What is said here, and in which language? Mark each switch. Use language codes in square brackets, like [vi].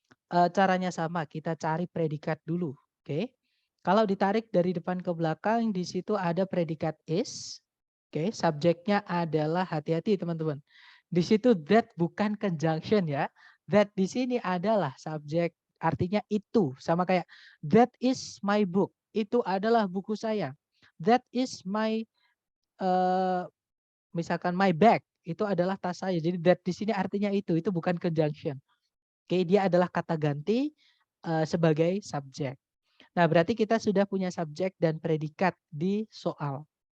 [id] Caranya sama, kita cari predikat dulu. Oke, kalau ditarik dari depan ke belakang, di situ ada predikat is. Oke, subjeknya adalah hati-hati teman-teman. Di situ that bukan conjunction ya. That di sini adalah subjek, artinya itu. Sama kayak [en] that is my book. [id] Itu adalah buku saya. [en] That is my [id] misalkan [en] my bag, [id] itu adalah tas saya. Jadi that di sini artinya itu bukan conjunction. Oke, dia adalah kata ganti sebagai subjek. Nah, berarti kita sudah punya subjek dan predikat di soal.